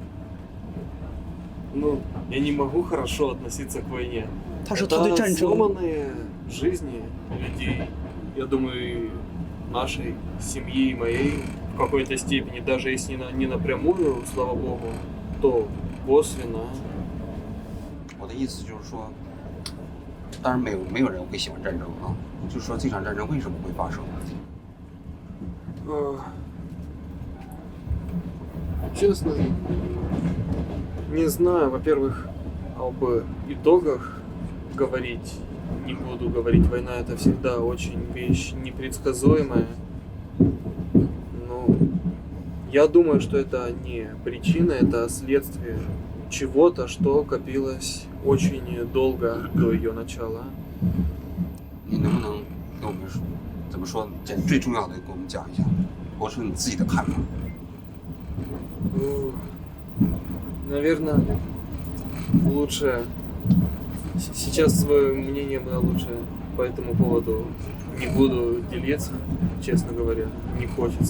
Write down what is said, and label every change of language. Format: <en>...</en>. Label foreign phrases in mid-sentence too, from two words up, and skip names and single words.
<ru>Ну, я не могу хорошо относиться к войне. Это Это сломанные жизни людей. Я думаю, нашей семьи и моей в какой-то степени, даже если не напрямую, слава богу, то косвенно.</ru> <zh>我的意思就是说，当然没有人会喜欢战争啊，就是说这场战争为什么会发生？</zh> <ru>Честно, не знаю. Во-первых, об итогах говорить не буду говорить. Война — это всегда очень вещь непредсказуемая. Но я думаю, что это не причина, это следствие чего-то, что копилось очень долго до ее начала.</ru> <zh>你能不能跟我们怎么说？最重要的给我们讲一下，或者说你自己的看法。</zh> <ru>Наверное, лучше сейчас свое мнение лучше по этому поводу не буду делиться, честно говоря, не хочется.</ru>